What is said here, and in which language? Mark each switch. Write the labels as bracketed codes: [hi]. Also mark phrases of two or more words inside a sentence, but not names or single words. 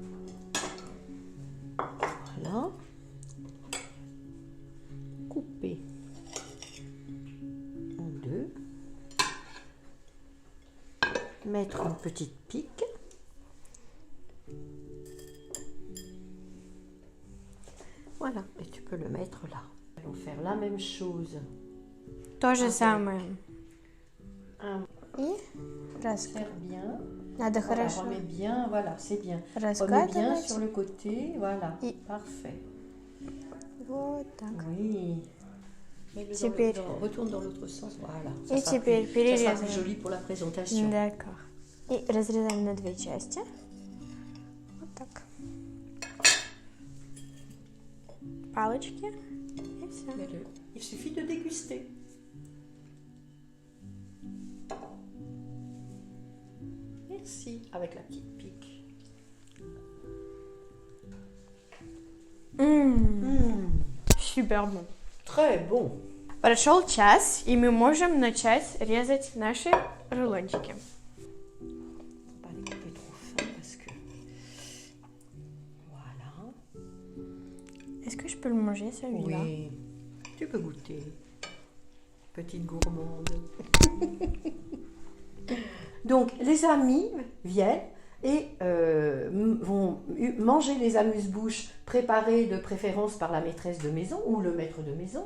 [fr] Voilà. Couper en deux. Mettre une petite pique. Voilà, et tu peux le mettre là. Nous allons faire la même chose. [ru] То же самое. И [fr] Serre bien. [ru] надо [fr] Voilà, [ru] хорошо [fr] remets bien, voilà, c'est bien. Remets bien [ru] раскатывать. [fr] sur le côté, voilà. Et- Parfait. [ru] Вот так. [fr] Oui. [ru] Теперь- [fr] Retourne dans l'autre sens, voilà. Et sera [ru] теперь [fr] plus- ça sera plus [ru] перерезаем. [fr] joli pour la présentation. D'accord. [ru] И разрезаем на две части. Вот так. Палочки. И все. [fr] Mets-le. Il suffit de déguster. Merci, avec la petite pique. [ru] Супер bon. [fr] Très bon. [ru] Прошел час, и мы можем начать резать наши рулончики. [fr] Pas les couper trop fin parce que. Voilà. Est-ce que je peux le manger celui-là? Oui. Tu peux goûter. Petite gourmande. Donc, les amis viennent et vont manger les amuse-bouches préparées de préférence par la maîtresse de maison ou le maître de maison.